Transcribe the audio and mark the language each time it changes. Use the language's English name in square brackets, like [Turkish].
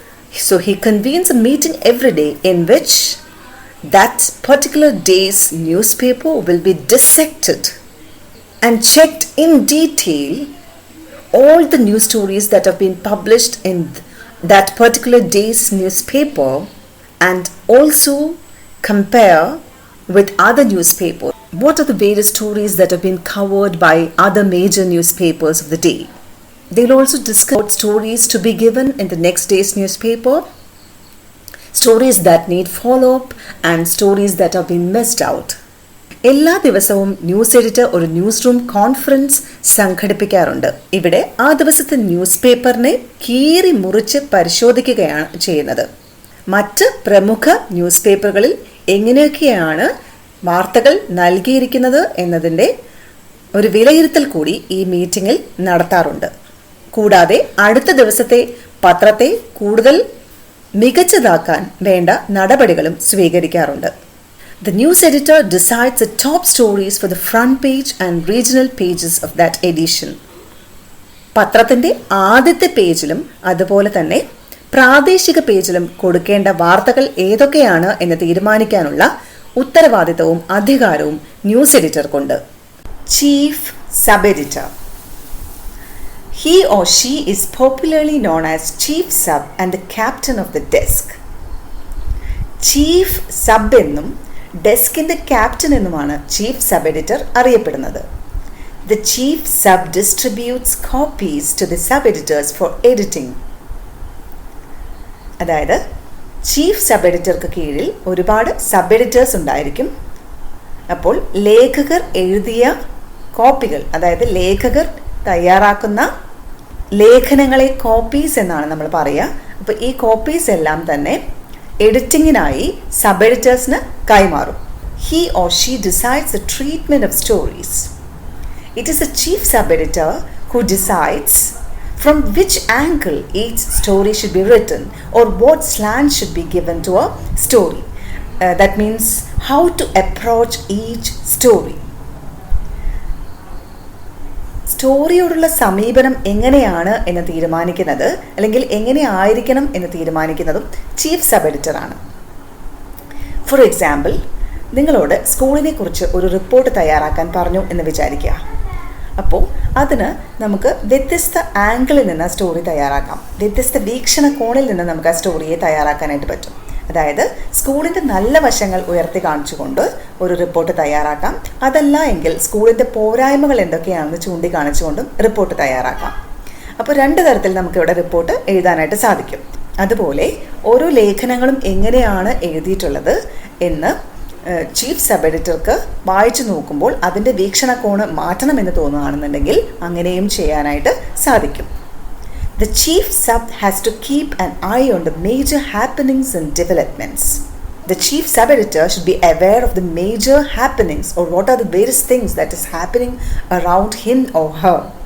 [English] So he convenes a meeting every day in which that particular day's newspaper will be dissected and checked in detail all the news stories that have been published in that particular day's newspaper and also compare with other newspapers. What are the various stories that have been covered by other major newspapers of the day? They'll also discuss stories to be given in the next day's newspaper, stories that need follow-up and stories that have been missed out. [Malayalam] എല്ലാ ദിവസവും news editor ഒരു news room conference സംഘടിപ്പിക്കാറുണ്ട്. ഇവിടെ ആ ദിവസത്തെ news പേപ്പറിനെ കീറി മുറിച്ച് പരിശോധിക്കുകയാണ് ചെയ്യുന്നത്. മറ്റ് പ്രമുഖ ന്യൂസ് പേപ്പറുകളിൽ എങ്ങനെയൊക്കെയാണ് വാർത്തകൾ നൽകിയിരിക്കുന്നത് എന്നതിൻ്റെ ഒരു വിലയിരുത്തൽ കൂടി ഈ മീറ്റിങ്ങിൽ നടത്താറുണ്ട്. കൂടാതെ അടുത്ത ദിവസത്തെ പത്രത്തെ കൂടുതൽ മികച്ചതാക്കാൻ വേണ്ട നടപടികളും സ്വീകരിക്കാറുണ്ട്. [English] The news editor decides the top stories for the front page and regional pages of that edition. [Malayalam] പത്രത്തിൻ്റെ ആദ്യത്തെ പേജിലും അതുപോലെ തന്നെ പ്രാദേശിക പേജിലും കൊടുക്കേണ്ട വാർത്തകൾ ഏതൊക്കെയാണ് എന്ന് തീരുമാനിക്കാനുള്ള ഉത്തരവാദിത്തവും അധികാരവും news എഡിറ്റർക്കുണ്ട്. Chief sub editor. [English] He or she is popularly known as chief sub and the captain of the desk. [Malayalam] Chief sub എന്നും ഡെസ്കിൻ്റെ ക്യാപ്റ്റൻ എന്നുമാണ് ചീഫ് സബ് എഡിറ്റർ അറിയപ്പെടുന്നത്. [English] The chief sub distributes copies to the sub editors for editing. [Malayalam] അതായത് chief sub എഡിറ്റർക്ക് കീഴിൽ ഒരുപാട് sub editors ഉണ്ടായിരിക്കും. അപ്പോൾ ലേഖകർ എഴുതിയ കോപ്പികൾ, അതായത് ലേഖകർ തയ്യാറാക്കുന്ന ലേഖനങ്ങളെ കോപ്പീസ് എന്നാണ് നമ്മൾ പറയുക. അപ്പോൾ ഈ കോപ്പീസ് എല്ലാം തന്നെ എഡിറ്റിങ്ങിനായി സബ് എഡിറ്റേഴ്സിന് കൈമാറും. [English] He or she decides the treatment of stories. It is a chief sub-editor who decides from which angle each story should be written or what slant should be given to a story. That means how to approach each story. [Malayalam] സ്റ്റോറിയോടുള്ള സമീപനം എങ്ങനെയാണ് എന്ന് തീരുമാനിക്കുന്നത്, അല്ലെങ്കിൽ എങ്ങനെ ആയിരിക്കണം എന്ന് തീരുമാനിക്കുന്നതും chief sub എഡിറ്ററാണ്. [English] for example, [Malayalam] നിങ്ങളോട് സ്കൂളിനെ കുറിച്ച് ഒരു റിപ്പോർട്ട് തയ്യാറാക്കാൻ പറഞ്ഞു എന്ന് വിചാരിക്കുക. അപ്പോൾ അതിന് നമുക്ക് വ്യത്യസ്ത ആംഗിളിൽ നിന്ന് സ്റ്റോറി തയ്യാറാക്കാം. വ്യത്യസ്ത വീക്ഷണകോണിൽ നിന്ന് നമുക്ക് ആ സ്റ്റോറിയെ തയ്യാറാക്കാനായിട്ട് പറ്റും. അതായത് സ്കൂളിൻ്റെ നല്ല വശങ്ങൾ ഉയർത്തി കാണിച്ചുകൊണ്ട് ഒരു റിപ്പോർട്ട് തയ്യാറാക്കാം. അതല്ല എങ്കിൽ സ്കൂളിൻ്റെ പോരായ്മകൾ എന്തൊക്കെയാണെന്ന് ചൂണ്ടിക്കാണിച്ചുകൊണ്ടും റിപ്പോർട്ട് തയ്യാറാക്കാം. അപ്പോൾ രണ്ട് തരത്തിൽ നമുക്കിവിടെ റിപ്പോർട്ട് എഴുതാനായിട്ട് സാധിക്കും. അതുപോലെ ഓരോ ലേഖനങ്ങളും എങ്ങനെയാണ് എഴുതിയിട്ടുള്ളത് എന്ന് ചീഫ് സബ് എഡിറ്റർക്ക് വായിച്ചു നോക്കുമ്പോൾ അതിൻ്റെ വീക്ഷണകോണ് മാറ്റണമെന്ന് തോന്നുകയാണെന്നുണ്ടെങ്കിൽ അങ്ങനെയും ചെയ്യാനായിട്ട് സാധിക്കും. The chief sub has to keep an eye on the major happenings and developments. The chief sub editor should be aware of the major happenings or what are the various things that is happening around him or her.